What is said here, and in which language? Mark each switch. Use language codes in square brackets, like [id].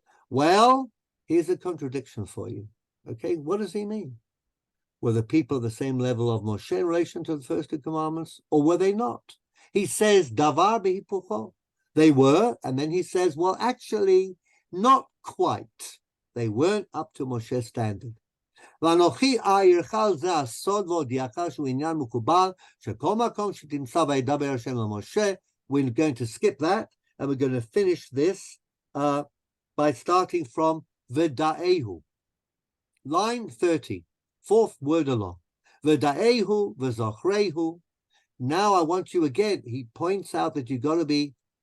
[en] Well, here's a contradiction for you. What does he mean? Were the people the same level of Moshe in relation to the first 2 commandments, or were they not? He says, [he] davar behipucho. [en] They were, and then he says, well, actually, not quite. They weren't up to Moshe's standard. [he] ואנוכי אעירך על זה הסוד והודיעך שהוא עניין מקובל, שכל מקום שתמצא וידבר השם למשה. [en] We're going to skip that, and we're going to finish this by starting from V'da'ehu. Line 30, 4th word along. [he] V'da'ehu v'zochrehu. [en] Now I want you again, he points out that you've got to be